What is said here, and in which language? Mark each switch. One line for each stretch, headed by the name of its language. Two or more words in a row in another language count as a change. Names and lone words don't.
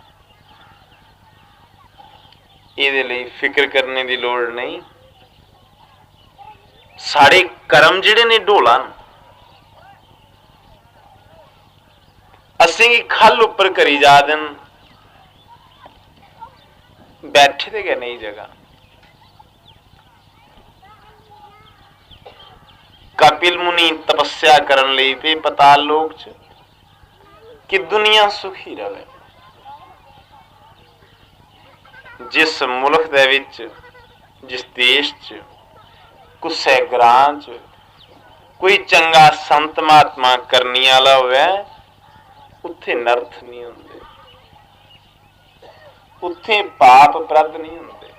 Dogri: इहदे लई फिक्र करने की लोड़ नहीं। साढ़े कर्म जिहड़े ने ढोला न, असीं खल उपर करी जा देन, बैठे ते गए नहीं जगह। कपिल मुनि तपस्या करन लई पे पताल लोक च कि दुनिया सुखी रहे। जिस मुल्क दे विच, जिस देश च, कुसै ग्रां च कोई चंगा संत महात्मा करनी वाला होवे, उत्थे नरथ नहीं होंदे, उत्थे पाप अपराध नहीं होंदे।